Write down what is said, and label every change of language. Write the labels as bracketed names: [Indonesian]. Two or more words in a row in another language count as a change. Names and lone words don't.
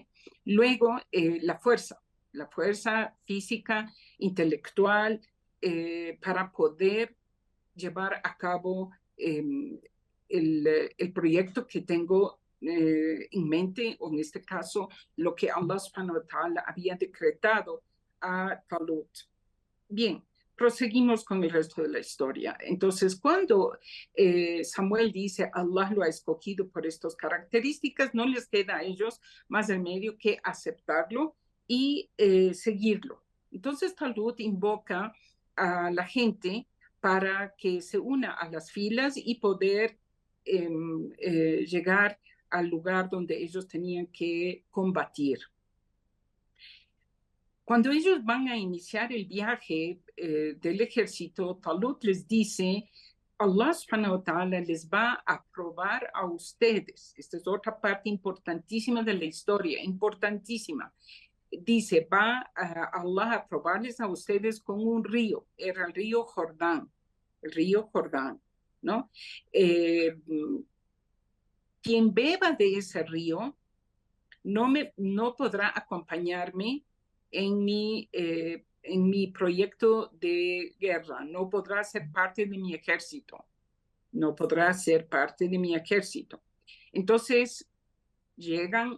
[Spanish] Luego, la fuerza física, intelectual, para poder llevar a cabo el proyecto que tengo en mente, o en este caso, lo que [Arabic] الله سبحانه وتعالى [Spanish] había decretado a Talut. Bien, proseguimos con el resto de la historia. Entonces, cuando Samuel dice, Allah lo ha escogido por estas características, no les queda a ellos más remedio que aceptarlo y seguirlo. Entonces, Talut invoca a la gente para que se una a las filas y poder llegar al lugar donde ellos tenían que combatir. Cuando ellos van a iniciar el viaje del ejército, Talut les dice, [Arabic] الله سبحانه وتعالى [Spanish] les va a probar a ustedes. Esta es otra parte importantísima de la historia, importantísima. Dice, va Allah a probarles a ustedes con un río, era el río Jordán, ¿no? Quien beba de ese río no podrá acompañarme en mi proyecto de guerra, no podrá ser parte de mi ejército, Entonces, llegan,